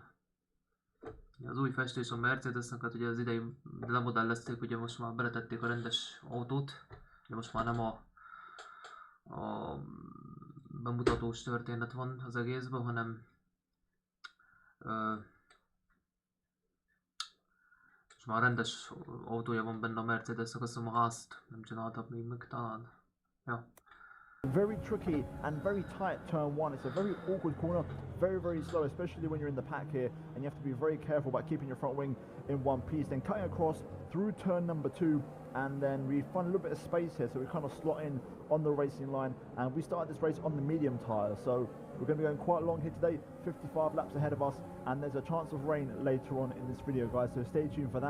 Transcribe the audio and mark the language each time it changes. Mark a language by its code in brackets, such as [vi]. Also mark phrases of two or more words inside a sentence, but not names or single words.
[hu] Az új festés a Mercedesnek, hát ugye az idei lemodellezték, ugye most már beletették a rendes autót, de most már nem a bemutatós történet van az egészben, hanem most már rendes autója van benne a Mercedesnek, azt hiszem a házt nem csináltak még meg talán. Ja. [en] Very tricky and very tight turn one. It's a very awkward corner, very slow, especially when you're in the pack here, and you have to be very careful about keeping your front wing in one piece. Then cutting across through turn number 2, and then we find a little bit of space here, so we kind of slot in on the racing line, and we started this race on the medium tyre, so we're going to be going quite long here today, 55 laps ahead of us, and there's a chance of rain later on in this video, guys, so stay tuned for that.